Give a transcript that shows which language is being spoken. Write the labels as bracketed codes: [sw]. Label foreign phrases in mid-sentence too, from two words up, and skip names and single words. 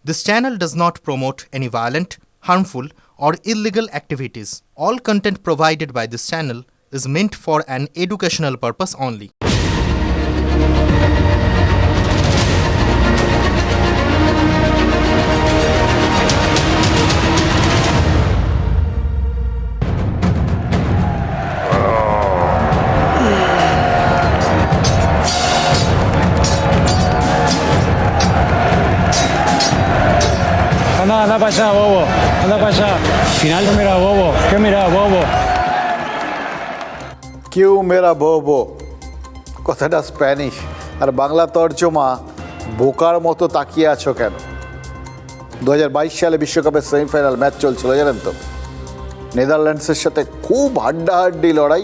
[en] This channel does not promote any violent, harmful, or illegal activities. All content provided by this channel is meant for an educational purpose only. [es] Anda para allá, bobo. Anda para allá. Final. ¿Qué mira, bobo? ¿Qué mira, bobo? qué mira bo [bn] কথাটা স্প্যানিশ আর বাংলা তর্জমা বোকার মতো তাকিয়ে আছো কেন। 2022 সালে বিশ্বকাপের [en] semifinal match [bn] চলছিল জানেন তো, নেদারল্যান্ডসের সাথে খুব হাড্ডাহাড্ডি লড়াই।